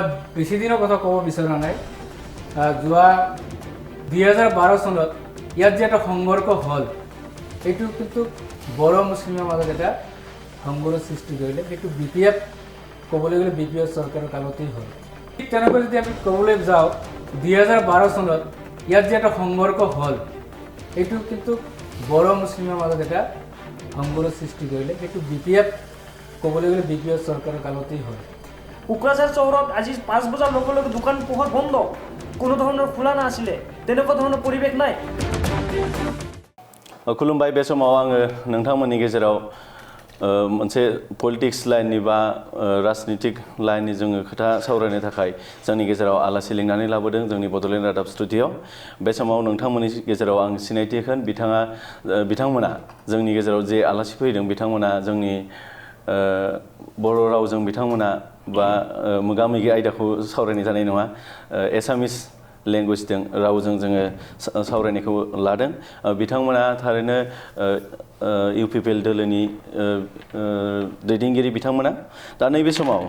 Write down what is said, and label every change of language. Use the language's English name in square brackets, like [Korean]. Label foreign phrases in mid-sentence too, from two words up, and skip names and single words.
[Assamese] বেছি দিনৰ কথা ক'ব বিচৰা নাই যোৱা 2012 চনত ইয়াত যে এটা সংঘৰ্ষ হ'ল এইটো কিন্তু বড়ো মুছলিমৰ মাজত এটা সংঘৰ্ষৰ সৃষ্টি কৰিলে সেইটো বিপিএফ ক'বলৈ গ'লে বিপিএফ চৰকাৰৰ কালতেই হ'ল ঠিক তেনেকৈ যদি আমি ক'বলৈ যাওঁ 2012 চনত ইয়াত যে এটা সংঘৰ্ষ হ'ল এইটো কিন্তু বড়ো মুছলিমৰ মাজত এটা সংঘৰ্ষৰ সৃষ্টি কৰিলে সেইটো বিপিএফ ক'বলৈ গ'লে বিপিএফ চৰকাৰৰ কালতেই হ'ল কোকৰাঝাৰ চহৰত আজি 5 বজাৰ লগে লগে দোকান পোহাৰ বন্ধ কোনো ধৰণৰ খোলা নাছিলে তেনেকুৱা ধৰণৰ পৰিৱেশ নাই [Bodo] खुलुमबाय बे समाव आङो नोंथांमोननि गेजेराव मोनसे पलिटिक्स लाइननि बा राजनीतिक लाइननि जोङो खोथा सावरायनो थाखाय जोंनि गेजेराव आलासि लिंनानै लाबोदों जोंनि बड'लेण्ड रादाब स्टुडिअ बे समाव नोंथांमोननि गेजेराव आं सिनायथि होगोन बिथांमोना जोंनि गेजेराव जे आलासि फैदों बिथांमोना जोंनि बर' रावजों बिथांमोना बा मोगा-मोगि आयदाखौ सावरायनाय जानाय नङा [English] Assamese language [Bodo] रावजों जोङो सावरायनायखौ लादों बिथांमोना थारैनो इउपिपिएल दोलोनि दैदेनगिरि बिथांमोना दा नैबे समाव